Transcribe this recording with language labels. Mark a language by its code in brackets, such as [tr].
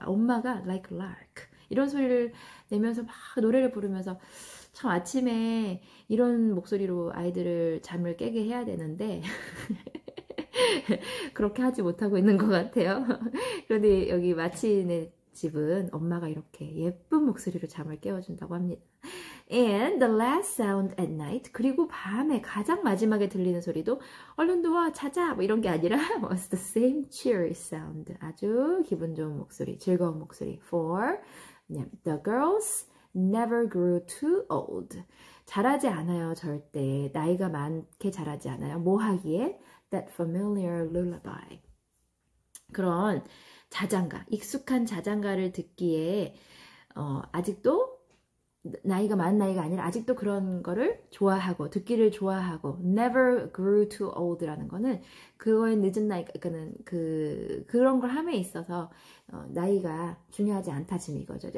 [ko] 엄마가 [en] like a lark [ko] 이런 소리를 내면서 막 노래를 부르면서 참 아침에 이런 목소리로 아이들을 잠을 깨게 해야 되는데 그렇게 하지 못하고 있는 것 같아요. 그런데 여기 마치네 집은 엄마가 이렇게 예쁜 목소리로 잠을 깨워준다고 합니다. [en] And the last sound at night. [ko] 그리고 밤에 가장 마지막에 들리는 소리도 얼른 누워 자자 뭐 이런 게 아니라 [en] was the same cheery sound. [ko] 아주 기분 좋은 목소리, 즐거운 목소리. [en] For the girls never grew too old. [ko] 자라지 않아요, 절대. 나이가 많게 자라지 않아요. 뭐 하기에? [en] That familiar lullaby. [ko] 그런 자장가, 익숙한 자장가를 듣기에 아직도 나이가 많은 나이가 아니라 아직도 그런 거를 좋아하고 듣기를 좋아하고 [en] never grew too old [ko] 라는 거는 그거의 늦은 나이, 그러니까는 그런 걸 함에 있어서 나이가 중요하지 않다 지금 이거죠.